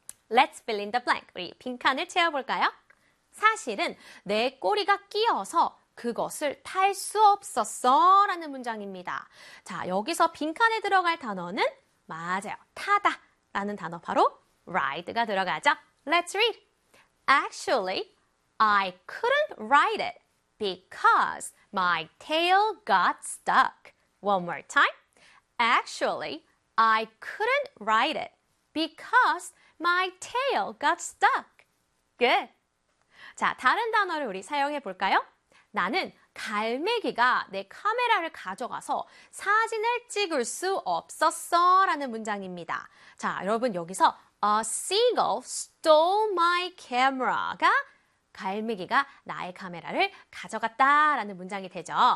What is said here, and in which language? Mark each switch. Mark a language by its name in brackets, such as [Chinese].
[English] Let's fill in the blank. [Korean] 우리 빈칸을 채워볼까요? 사실은 내 꼬리가 끼어서 그것을 탈 수 없었어 라는 문장입니다. 자, 여기서 빈칸에 들어갈 단어는 맞아요. 타다 라는 단어 바로 ride가 들어가죠. [English] Let's read. Actually, I couldn't ride it because my tail got stuck. One more time. Actually, I couldn't ride it because my tail got stuck. Good. [Korean] 자, 다른 단어를 우리 사용해 볼까요? 나는 갈매기가 내 카메라를 가져가서 사진을 찍을 수 없었어 라는 문장입니다. 자, 여러분 여기서 [English] A seagull stole my camera [Korean] 가 갈매기가 나의 카메라를 가져갔다 라는 문장이 되죠.